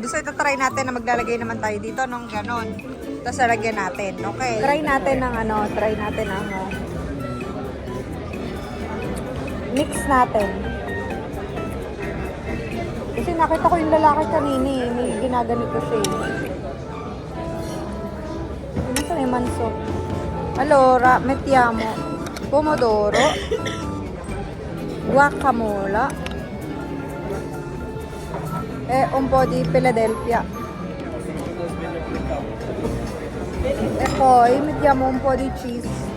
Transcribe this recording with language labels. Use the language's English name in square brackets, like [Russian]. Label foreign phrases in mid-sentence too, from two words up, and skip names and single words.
[Filipino] So ito try natin na maglalagay naman tayo dito nung ganon. Tapos lalagyan natin, okay? Try natin ng ano, mix natin. Kasi nakita ko yung lalaki kanini, may ginaganito siya eh. Ano sa yung manso? [Italian] Allora, mettiamo pomodoro, guacamole, e un po' di Philadelphia. E poi mettiamo un po' di cheese.